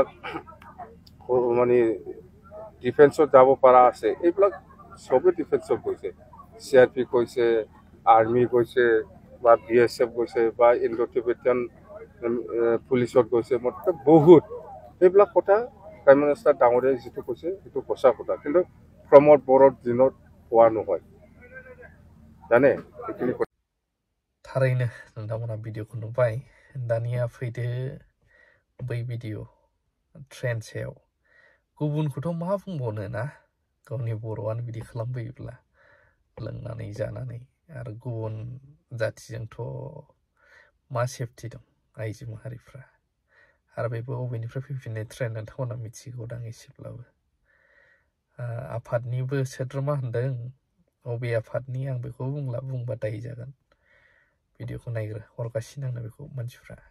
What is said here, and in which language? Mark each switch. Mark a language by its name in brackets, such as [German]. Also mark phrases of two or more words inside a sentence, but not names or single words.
[Assamese] মানে ডিফেন্সত যাব পৰা আছে এইবিলাক সবে ডিফেন্সত গৈছে CRP কৈছে আৰ্মি গৈছে বা BSF গৈছে বা ইণ্ডো টিবেটান পুলিচত গৈছে মোটামুটি বহুত এইবিলাক কথা [English] prime minister [Assamese] ডাঙৰীয়াই যিটো কৈছে সেইটো সঁচা কথা কিন্তু প্ৰমোদ বৰ'ৰ দিনত হোৱা নহয় জানে এইখিনি [Bodo] थारैनो नोंथांमोना भिडिअखौ नुबाय दानिया फैदो बै भिडिअ ट्रेन सायाव गुबुनखौथ' मा बुंबावनो ना गावनि बर'आनो बिदि खालामबोयोब्ला लोंनानै जानानै आरो गुबुन जाथिजोंथ' मा सेफटि दं आइजो माहारिफ्रा आरो बेबो बबेनिफ्राय फैफिननाय ट्रेन नोंथांमोना मिथिगौदां एसेब्लाबो आफादनिबो सोद्रोमा होनदों बबे आफादनि आं बेखौ बुंला बुंबा दाय जागोन भिडिअखौ नायग्रो हरगासिनो आंनो बेखौ मानसिफ्रा